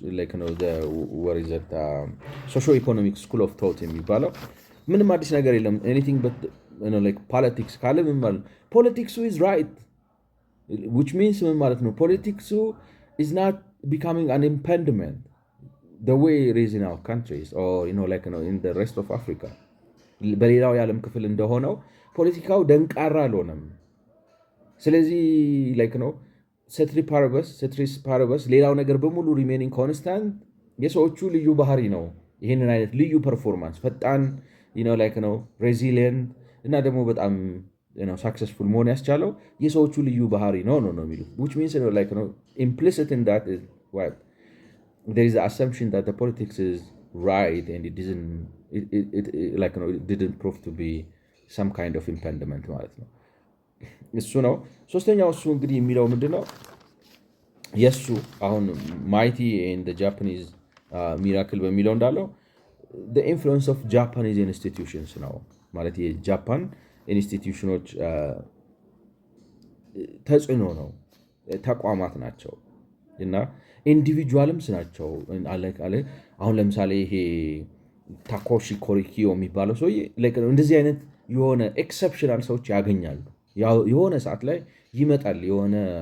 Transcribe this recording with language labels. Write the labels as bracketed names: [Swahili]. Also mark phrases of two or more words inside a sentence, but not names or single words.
[English] socio economic school of thought [Amharic] የሚባለው ምንም አዲስ ነገር የለም [English] anything but politics [Amharic] ካለ ምን ማለት [English] politics is right which means [Amharic] ምን ማለት ነው [English] politics is not becoming an impediment the way it is in our countries or in the rest of Africa [Amharic] በሌላው የዓለም ክፍል እንደሆነው ፖለቲካው ደንቃራ አልሆነም። ስለዚህ [Latin] ceteris paribus [Amharic] ሌላው ነገር በሙሉ [English] remaining constant [Amharic] የሰዎቹ ልዩ ባህሪ ነው። ይህንን አይነት ልዩ ፐርፎርማንስ ፈጣን ሬዚሊየንት እና ደግሞ በጣም ሳክሰስፉል መሆን ያስቻለው የሰዎቹ ልዩ ባህሪ ነው የሚሉት [English] which means implicit in that is what there is the assumption that the politics is right and it didn't prove to be some kind of impediment [Amharic] ማለት ነው። እሱ ነው ሶስተኛው። እሱ እንግዲህ የሚለው ምንድነው የእሱ አሁን ማይቲ ኤንድ ጃፓኒዝ ሚራክል በሚለው እንዳለው [English] the influence of Japanese institutions [Amharic] ነው ማለት የጃፓን ኢንስቲትዩሽኖች ተጽዕኖ ነው፣ ተቋማት ናቸው እና ኢንዲቪጁዋልምስ ናቸው። አሁን ለምሳሌ ይሄ ታኮሺ ኮሪኪዮ የሚባለው ሰውዬ እንደዚህ አይነት የሆነ ኤክሰፕሽናል ሰዎች ያገኛሉ። የሆነ ሰዓት ላይ ይመጣል የሆነ